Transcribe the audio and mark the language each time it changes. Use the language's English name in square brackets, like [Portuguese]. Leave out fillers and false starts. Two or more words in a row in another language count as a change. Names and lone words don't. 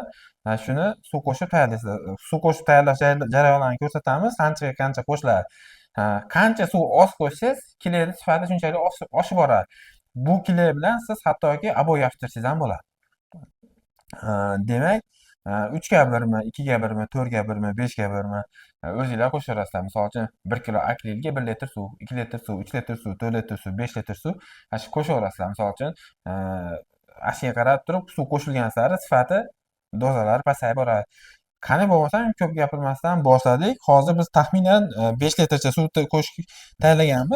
[Uzbek] Shuni suv qo'shib tayyorlaysizlar. Suv qo'shib tayyorlash jarayonlarini ko'rsatamiz, qancha qo'shiladi. Qancha suv oz qo'shsangiz, kleyni sifati shunchalik oshib boradi. Bu kley bilan siz hattoki aboy yopishtirsangiz ham bo'ladi. Demak, 3 ga 1mi, 2 ga 1mi, 4 ga 1mi, 5 ga 1mi o'zingizlar qo'shaverasizlar. Misol uchun 1 kilo akrilga 1 litr suv, 2 litr suv, 3 litr suv, 4 litr suv, 5 litr suv shu qo'shaverasizlar. Misol uchun ashiga qarab turib suv qo'shilgan sari sifati dozalari pasayib boradi. Qani bo'lmasam ko'p gapirmasdan boshladik. Hozir biz taxminan 5 litrcha suv qo'shib tayyorlaganmiz.